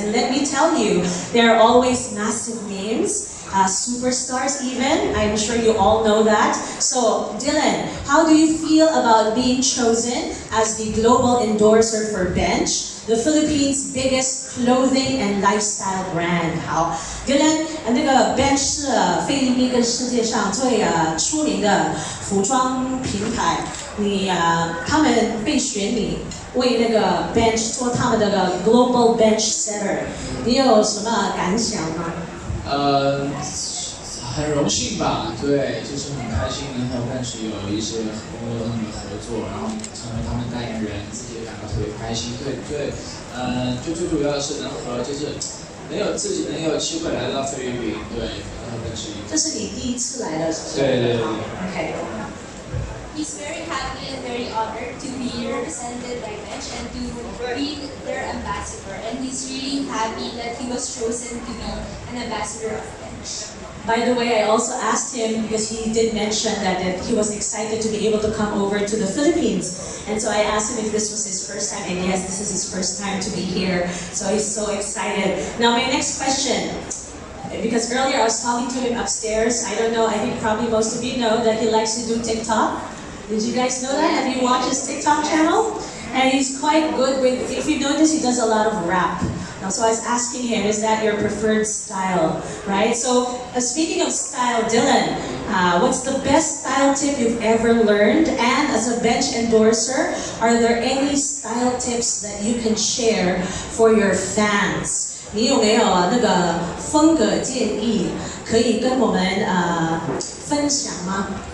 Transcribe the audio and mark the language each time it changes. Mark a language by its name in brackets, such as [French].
[English] And let me tell you, there are always massive names, superstars even. I'm sure you all know that. So, Dylan, how do you feel about being chosen as the global endorser for Bench, the Philippines' biggest clothing and lifestyle brand? [Chinese] 好 ，Dylan， 那个 Bench 是菲律宾跟世界上最出名的服装品牌。他们被选你为那个 Bench 做他们的 Global Bench Setter， 你有什么感想吗？很荣幸吧，对，就是很开心能和 Bench 有一些工作上的合作，然后成为他们代言人，自己也感到特别开心。对，就最主要的是能和自己能有机会来到菲律宾，对，和 Bench。这是你第一次来的，是不是？对。 OK。 [English] He's very happy and very honored to be represented by Bench and to be their ambassador. And he's really happy that he was chosen to be an ambassador of Bench. By the way, I also asked him, because he did mention that he was excited to be able to come over to the Philippines. And so I asked him if this was his first time, and yes, this is his first time to be here. So he's so excited. Now my next question, because earlier I was talking to him upstairs. I don't know, I think probably most of you know that he likes to do TikTok. Did you guys know that? Have you watched his TikTok channel? And he's quite good with, if you notice, he does a lot of rap. Now, so I was asking him, is that your preferred style, right? So speaking of style, Dylan, what's the best style tip you've ever learned? And as a Bench endorser, are there any style tips that you can share for your fans? [Chinese] 你有没有那个风格建议可以跟我们分享吗？